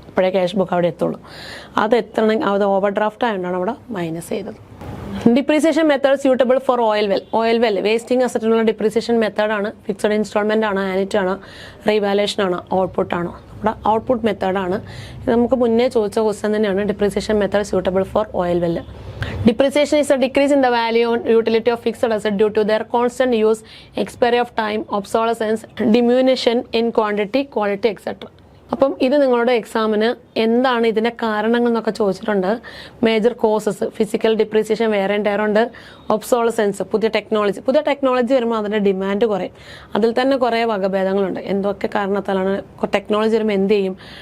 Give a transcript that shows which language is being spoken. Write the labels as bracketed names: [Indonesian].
[Malayalam] അപ്പോഴേ cash book അവിടെ എത്തുള്ളൂ. അത് എത്തണമെങ്കിൽ അത് ഓവർ ഡ്രാഫ്റ്റ് ആയതുകൊണ്ടാണ് അവിടെ മൈനസ് ചെയ്തത്. [English] depreciation method suitable for oil well [Malayalam] wasting അസറ്റിനുള്ള depreciation മെത്തേഡാണ്. ഫിക്സഡ് ഇൻസ്റ്റാൾമെൻ്റ് ആണ്, ആനിറ്റ് ആണ്, റീവാലുവേഷൻ ആണ്, ഔട്ട്പുട്ട് ആണോ? നമ്മുടെ ഔട്ട്പുട്ട് മെത്തേഡാണ്. ഇത് നമുക്ക് മുന്നേ ചോദിച്ച ക്വസ്റ്റ്യൻ തന്നെയാണ്. [English] Depreciation method suitable for oil well. Depreciation is a decrease in the value and utility of fixed assets due to their constant use, expiry of time, obsolescence, diminution in quantity, quality, etc. [Malayalam] അപ്പം ഇത് നിങ്ങളുടെ എക്സാമിന് എന്താണ് ഇതിൻ്റെ കാരണങ്ങൾ എന്നൊക്കെ ചോദിച്ചിട്ടുണ്ട്. Major causes, physical depreciation വേറെ ഉണ്ട്, ഒബ്സോളസെൻസ്, പുതിയ ടെക്നോളജി വരുമ്പോൾ അതിൻ്റെ ഡിമാൻഡ് കുറയും. അതിൽ തന്നെ കുറേ വകഭേദങ്ങളുണ്ട്. എന്തൊക്കെ കാരണത്താലാണ് ടെക്നോളജി വരുമ്പോൾ എന്ത് ചെയ്യും?